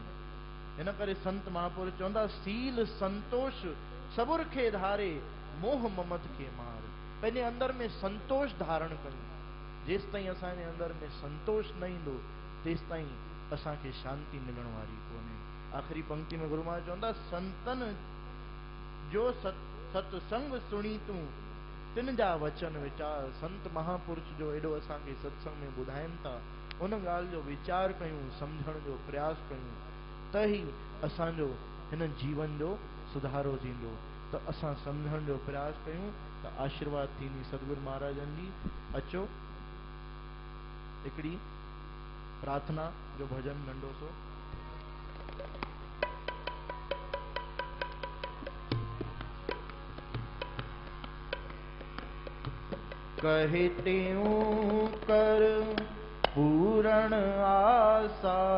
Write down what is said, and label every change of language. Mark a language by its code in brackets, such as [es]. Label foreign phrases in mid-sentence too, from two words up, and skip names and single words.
[sd] हिन करे संत महापुरुष चवंदा सील संतोष सबुर खे धारे, मोह ममत खे मार। पंहिंजे अंदर में संतोष धारण कयूं। जेसि ताईं असांजे अंदर में संतोष न ईंदो, तेसि ताईं असांखे शांति मिलण वारी कोन्हे। आख़िरी पंक्ति में गुरु महाराज चवंदा संतन जो सत्संग सुणी तूं, तिन जा वचन विचार। संत महापुरुष जो एॾो असांखे सत्संग में ॿुधाइनि था, उन ॻाल्हि जो वीचार कयूं, सम्झण जो प्रयास कयूं, त ई असांजो हिन जीवन जो सुधारो थींदो। त असां सम्झण जो प्रयास कयूं त आशीर्वाद थींदी सतगुरु महाराजनि जी। अचो हिकिड़ी प्रार्थना जो भजन नंढो सो। [hi] कहते कर पूरण आशा,